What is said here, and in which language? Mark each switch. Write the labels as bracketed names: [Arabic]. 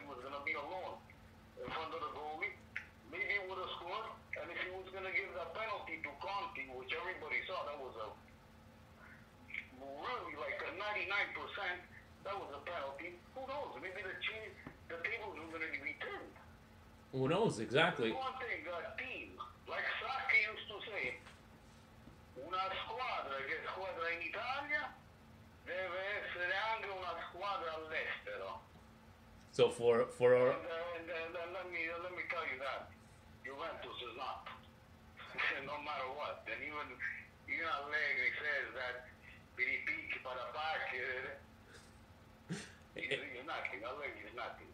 [English] He was going to be alone in front of the goalie. Maybe he would have scored. And if he was going to give that penalty to Conti, which everybody saw, that was a really like a 99%, that was a penalty. Who knows? Maybe the tables were going to be turned. who knows exactly. One thing, a team, like Sacchi used to say, [Italian] una squadra che è squadra in Italia deve essere anche una squadra all'estero. [English] So for our And let me tell you that Juventus is not, no matter what. And even Allegri says that VinnyT para he's nothing. Allegri is nothing.